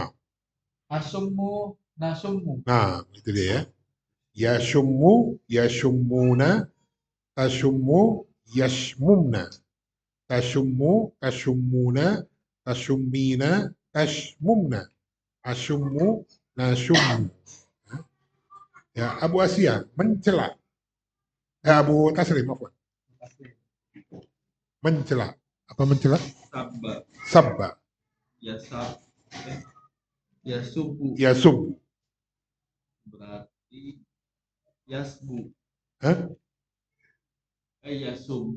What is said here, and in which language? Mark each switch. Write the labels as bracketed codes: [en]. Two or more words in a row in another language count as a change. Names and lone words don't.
[ar] أسم. نسم. [id] nah, itu dia ya. [ar] يشم، يشمون، تشم، يشممن، تشم، تشمون، تشمين، تشممن، أشم، نشم. [id] Ya, Abu Asia mencela. Abu Taslim, afwan. Mencela. Apa mencela? [ar] Sabba. Sabba. يسب. يسب. Yasub. [id] Berarti yasbu. Hah? [ar] Yasubu.